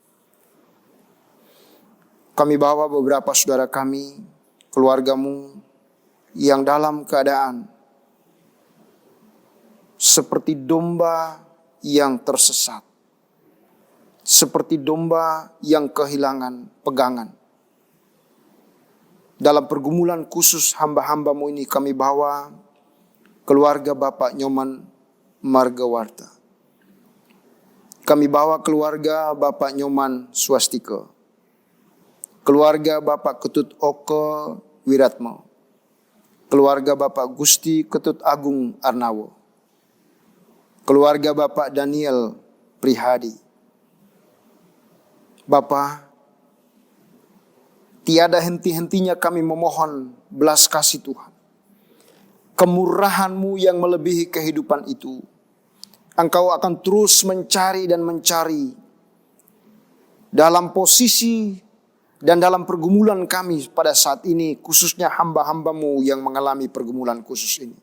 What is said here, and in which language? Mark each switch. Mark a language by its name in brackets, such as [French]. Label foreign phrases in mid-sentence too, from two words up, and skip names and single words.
[Indonesian] Kami bawa beberapa saudara kami, keluarga-Mu yang dalam keadaan seperti domba yang tersesat. Seperti domba yang kehilangan pegangan. Dalam pergumulan khusus hamba-hamba-Mu ini kami bawa keluarga Bapak Nyoman Margawarta. Kami bawa keluarga Bapak Nyoman Swastika. keluarga Bapak Ketut Oke Wiratmo, keluarga Bapak Gusti Ketut Agung Arnawo, keluarga Bapak Daniel Prihadi. Bapak, tiada henti-hentinya kami memohon belas kasih Tuhan. Kemurahan-Mu yang melebihi kehidupan itu. Engkau akan terus mencari dan mencari dalam posisi dan dalam pergumulan kami pada saat ini, khususnya hamba-hamba-Mu yang mengalami pergumulan khusus ini.